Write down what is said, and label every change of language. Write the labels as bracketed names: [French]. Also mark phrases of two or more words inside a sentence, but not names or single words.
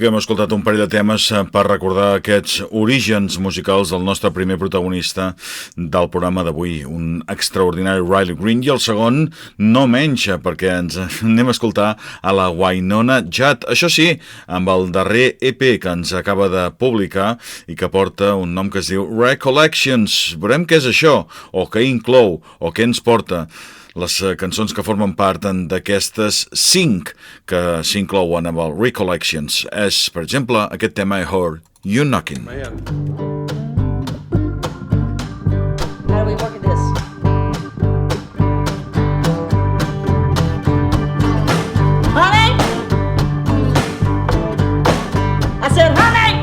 [Catalan] Hem escoltat un parell de temes per recordar aquests orígens musicals del nostre primer protagonista del programa d'avui, un extraordinari Riley Green, i el segon no menys, perquè ens anem a escoltar a la Wynonna Judd, això sí, amb el darrer EP que ens acaba de publicar i que porta un nom que es diu Recollections. Veurem què és això, o què inclou, o què ens porta. Les cançons que formen part d'aquestes 5 que s'inclouen amb el Recollections és, per exemple, aquest tema I Heard You Knocking. [English] How do we work at this? Honey? I said, honey!